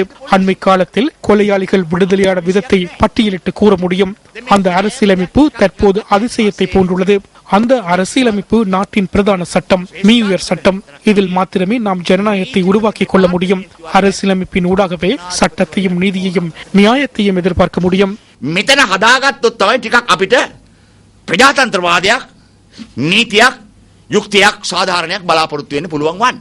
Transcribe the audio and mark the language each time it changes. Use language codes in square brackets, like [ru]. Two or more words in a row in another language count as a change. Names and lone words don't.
[ta] அண்மை காலத்தில் கொலையாளிகள் விடுதலையான விதத்தை பட்டியலிட்டு கூற முடியும். அந்த அரசியலமைப்பு தற்போது அதிசயத்தை போன்றுள்ளது. அந்த அரசியலமைப்பு நாட்டின் பிரதான சட்டம், மீயுயர் சட்டம். இதில் மாத்திரமே நாம் ஜனநாயகத்தை உருவாக்கிக் கொள்ள முடியும். அரசியலமைப்பின் ஊடாகவே சட்டத்தையும் நீதியையும் நியாயத்தையும் எதிர்பார்க்க முடியும். [si] මෙතන හදාගත්තොත් තමයි ටිකක් අපිට ප්‍රජාතන්ත්‍රවාදයක් නීතියක් යුක්තියක් සාධාරණයක් බලාපොරොත්තු වෙන්න පුළුවන් වන්නේ.